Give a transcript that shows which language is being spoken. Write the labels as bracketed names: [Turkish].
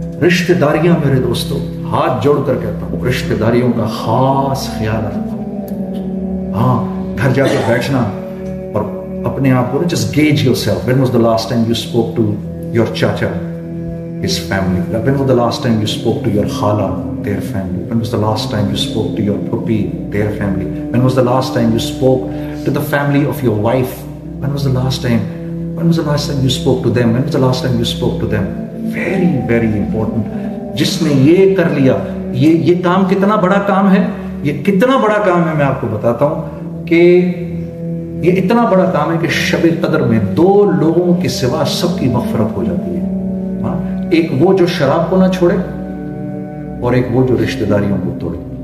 [Urdu] رشتہ داریاں میرے دوستو، ہاتھ جوڑ کر کہتا ہوں، رشتہ داریوں کا خاص خیال رکھو. ہاں، گھر جا کے بیٹھنا اور اپنے آپ کو [English] just gauge yourself. When was the last time you spoke to your chacha, his family? When was the last time you spoke to your khala, their family? When was the last time you spoke to your puppy, their family? When was the last time you spoke to the family of your wife? When was the last time you spoke to them? When was the last time you spoke to them? Very, very important. [Urdu] جس نے یہ کر لیا، یہ کام کتنا بڑا کام ہے، یہ کتنا بڑا کام ہے، میں آپ کو بتاتا ہوں کہ یہ اتنا بڑا کام ہے کہ شب قدر میں 2 لوگوں کے سوا سب کی مغفرت ہو جاتی ہے. ایک وہ جو شراب کو نہ چھوڑے اور ایک وہ جو رشتہ داریوں کو توڑے.